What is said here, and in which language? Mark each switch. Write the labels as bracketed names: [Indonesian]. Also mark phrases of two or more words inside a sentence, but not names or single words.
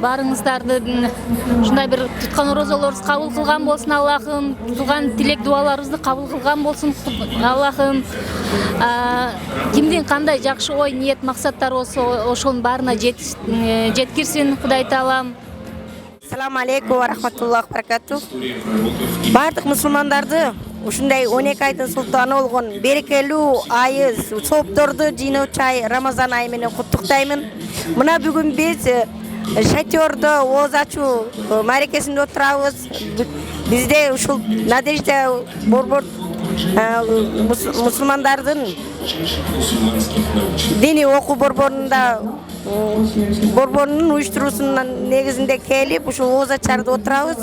[Kyrgyz] Баарыңыздарды ушундай бир туткан орозолорубуз кабыл кылган болсун Аллахым, тутулган тилек дуаларыбызды кабыл кылган болсун Аллахым. Кимдин кандай жакшы ой, ниет, максаттары болсо ошонун баарына жеткирсин Кудай Таалам. [Arabic] السلام عليكم ورحمة الله وبركاته. [Kyrgyz] Бардык мусулмандарды ушундай 12 айдын султаны болгон берекелүү айы, сопторду жыйноочу ай Рамазан айы менен куттуктаймын. Мына бүгүн биз шатёрдо ооз ачуу марекесинде отурабыз. Бизде ушул Надежда борбор мусулмандардын диний окуу борборунун уюштуруусунун негизинде келип ушул ооз ачарды отурабыз.